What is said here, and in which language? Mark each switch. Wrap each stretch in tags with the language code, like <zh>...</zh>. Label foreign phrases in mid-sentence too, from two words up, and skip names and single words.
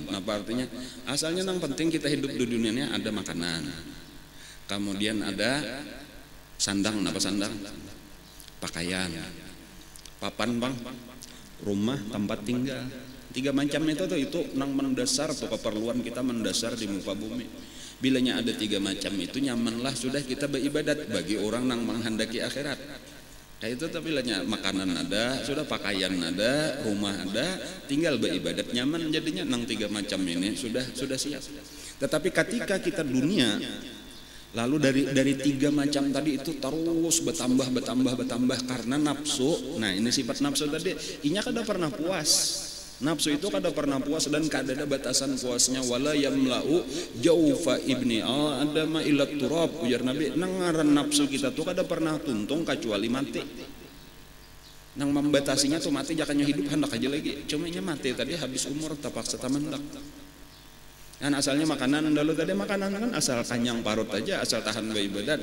<bjn>Nah, artinya asalnya nang penting kita hidup di dunia ini ada makanan, kemudian ada sandang, apa sandang? Pakaian, papan bang, rumah tempat tinggal. Tiga macam itu nang mendasar tuh keperluan kita mendasar di muka bumi. Bilanya ada tiga macam itu nyamanlah sudah kita beribadat bagi orang nang menghendaki akhirat. Kayak itu tapi bilanya makanan ada, sudah pakaian ada, rumah ada, tinggal beribadat nyaman jadinya nang tiga macam ini sudah siap. Tetapi ketika kita dunia, lalu dari tiga macam tadi itu terus bertambah karena nafsu. Nah, ini sifat nafsu tadi, inya kada pernah puas. Nafsu itu kada pernah puas dan kada ada batasan puasnya.</bjn> <ar>ولا يملأ جوف ابن آدم إلا تراب,</ar> <bjn>ujar Nabi. Nang ngaran nafsu kita tuh kada pernah tuntung kecuali mati. Nang membatasinya tuh mati, jangannya hidup hendak aja lagi. Cuma nya mati tadi habis umur terpaksa tamandak. Kan asalnya makanan dulu tadi, makanan kan asal kanyang parut aja, asal tahan beribadat.</bjn>